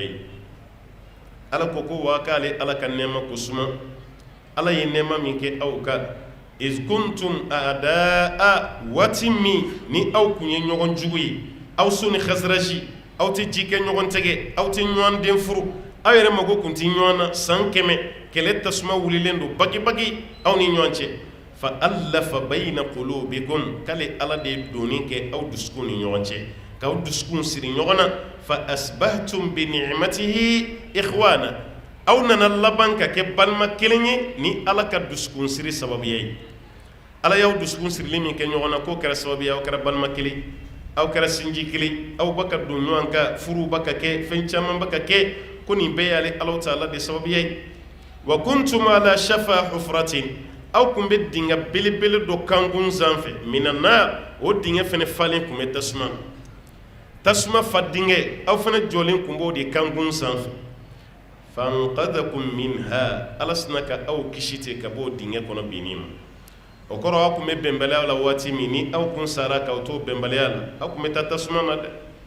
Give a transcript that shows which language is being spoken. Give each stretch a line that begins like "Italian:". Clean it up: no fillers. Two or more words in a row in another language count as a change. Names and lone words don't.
Bambara: ye Ala ko ko wa k'ale Ala ka nɛɛma ko suma Ala ye nɛɛma min kɛ aw kan
Arabic: إذ كنتم أعداء
Bambara: waati min ni aw kun ye ɲɔgɔn jugu ye Awsu ni Khazraji aw tɛ ji kɛ ɲɔgɔn tɛgɛ aw tɛ ɲɔgɔn den furu aw yɛrɛ mago kun tɛ ɲɔgɔn na san 100 kɛlɛ tasuma wulilen don baki-baki aw ni ɲɔgɔn cɛ
Arabic: فألف بين قلوبكم
Bambara: k'ale Ala de ye donni kɛ aw dusukun ni ɲɔgɔn cɛ k'aw dusukun siri ɲɔgɔn na
Arabic: فأصبحتم بنعمته إخوانا
Bambara: aw nana laban ka kɛ balima kelen ye ni Ala ka dusukun siri sababuya ye Ala y'aw dusukun sirili min kɛ ɲɔgɔn na k'o kɛra sababuya aw kɛra balima kelen aw kɛra sinji kelen aw ba ka don ɲɔgɔn kan furu ba ka kɛ fɛn caman ba ka kɛ ko nin bɛɛ y'ale Alahu Taala de sababuya ye
Arabic: وكنتم على شفا حفرة
Bambara: aw kun bɛ dingɛ belebele dɔ kankun sanfɛ
Arabic: من النار
Bambara: o dingɛ fana falen kun bɛ tasuma fa dingɛ aw fana jɔlen kun b'o de kankun sanfɛ
Arabic: فأنقذكم منها
Bambara: Ala sina ka aw kisi ten ka bɔ o dingɛ kɔnɔ binni ma o kɔrɔ aw kun bɛ bɛnbaliya la waati min ni aw kun sara k'aw to bɛnbaliya la aw kun bɛ taa tasuma na dɛ